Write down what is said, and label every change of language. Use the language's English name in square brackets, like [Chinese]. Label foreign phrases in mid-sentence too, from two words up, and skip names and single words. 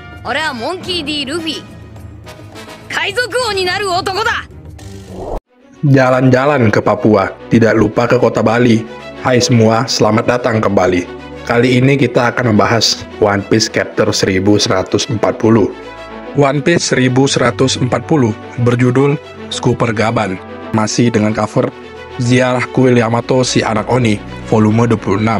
[Japanese] 俺はモンキー D ルフィ。海賊王になる男だ。 [Indonesian] Jalan-jalan ke Papua, tidak lupa ke kota Bali. Hai semua, selamat datang ke Bali. Kali ini kita akan membahas One Piece Chapter 1140. One Piece 1140 berjudul Scooper Gaban, masih dengan cover Ziarah Kuil Yamato si anak Oni, volume 26.